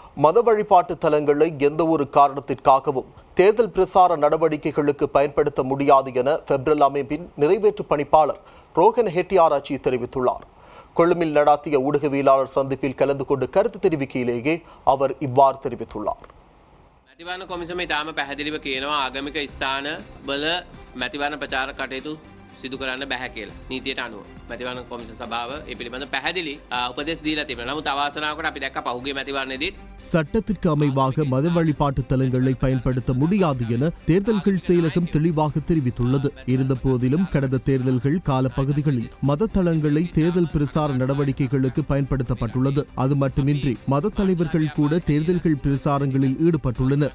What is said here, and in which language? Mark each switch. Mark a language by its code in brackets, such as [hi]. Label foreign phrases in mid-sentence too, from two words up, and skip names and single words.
[ta] மத வழிபாட்டு தலங்களை எந்த ஒரு காரணத்திற்காகவும் தேர்தல் பிரசார நடவடிக்கைகளுக்கு பயன்படுத்த முடியாது என பெப்ரல் அமைப்பின் நிறைவேற்று பணிப்பாளர் ரோஹன் ஹெட்டியாராச்சி தெரிவித்துள்ளார். கொழும்பில் நடாத்திய ஊடகவியலாளர் சந்திப்பில் கலந்து கொண்டு கருத்து தெரிவிக்கையிலேயே அவர் இவ்வாறு தெரிவித்துள்ளார். [si] මැතිවරණ කොමිසම ඉතාම පැහැදිලිව කියනවා ආගමික ස්ථාන වල මැතිවරණ ප්‍රචාර කටයුතු සිදු කරන්න බැහැ කියලා නීතියට අනුව මැතිවරණ කොමිසම සභාව ඒ පිළිබඳ පැහැදිලි උපදෙස් දීලා තිබෙනවා. නමුත් අවාසනාවකට අපි දැක්ක පහුගිය මැතිවරණයේදී [ta] சட்டத்திற்கு அமைவாக மத வழிபாட்டு தலங்களை பயன்படுத்த முடியாது என தேர்தல்கள் செயலகம் தெளிவாக தெரிவித்துள்ளது. இருந்தபோதிலும் கடந்த தேர்தல்கள் காலப்பகுதிகளில் மத தலங்களை தேர்தல் பிரசார நடவடிக்கைகளுக்கு பயன்படுத்தப்பட்டுள்ளது. அது மட்டுமின்றி மத தலைவர்கள் கூட தேர்தல்கள் பிரசாரங்களில் ஈடுபட்டுள்ளனர்.